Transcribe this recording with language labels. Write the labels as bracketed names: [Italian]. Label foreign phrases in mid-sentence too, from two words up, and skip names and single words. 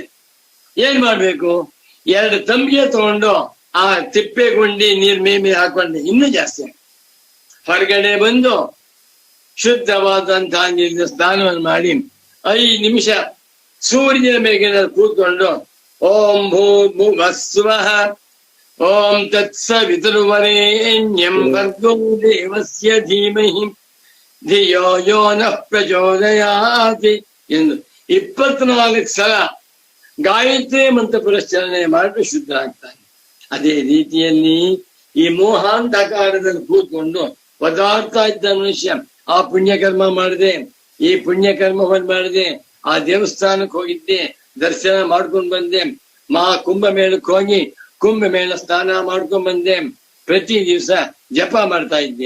[Kannada] ಏನ್ ಮಾಡ್ಬೇಕು? 2 ತಂಬಿಗೆ ತಗೊಂಡು ಆ ತಿಪ್ಪೆ ಗುಂಡಿ ನೀರ್ ಮೇಲೆ ಹಾಕೊಂಡೆ ಇನ್ನೂ ಜಾಸ್ತಿ. ಹೊರಗಡೆ ಬಂದು ಶುದ್ಧವಾದಂತಹ ನೀರಿನ ಸ್ನಾನವನ್ನು ಮಾಡಿ 5 ನಿಮಿಷ ಸೂರ್ಯನ ಮೇಗಿನ ಕೂತ್ಕೊಂಡು [Sanskrit] ಓಂ ಭೂರ್ಭುವಸ್ವಃ ಓಂ ತತ್ಸವಿತುರ್ವರೆಣ್ಯಂ ಭರ್ಗೋ ದೇವಸ್ಯ ಧೀಮಹಿ ಧಿಯೋ ಯೋ ನಃ ಪ್ರಚೋದಯಾತಿ [Kannada] ಎಂದು 24 ಸಲ ಗಾಯತ್ರಿ ಮಂತ್ರ ಪುರಸ್ಚರಣೆ ಮಾಡಿ ಶುದ್ಧರಾಗ್ತಾನೆ. ಅದೇ ರೀತಿಯಲ್ಲಿ ಈ ಮೋಹಾಂಧಕಾರದಲ್ಲಿ ಕೂತ್ಕೊಂಡು ಒದಾಡ್ತಾ ಇದ್ದ ಮನುಷ್ಯ ಆ ಪುಣ್ಯಕರ್ಮ ಮಾಡಿದೆ, ಈ ಪುಣ್ಯಕರ್ಮವನ್ನು ಮಾಡಿದೆ, ಆ ದೇವಸ್ಥಾನಕ್ಕೆ ಹೋಗಿದ್ದೆ, ದರ್ಶನ ಮಾಡ್ಕೊಂಡ್ ಬಂದೆ, ಕುಂಭಮೇಳಕ್ಕೆ ಹೋಗಿ ಕುಂಭಮೇಳ ಸ್ನಾನ ಮಾಡ್ಕೊಂಡ್ ಬಂದೆ, ಪ್ರತಿ ದಿವಸ ಜಪ ಮಾಡ್ತಾ ಇದ್ದೆ.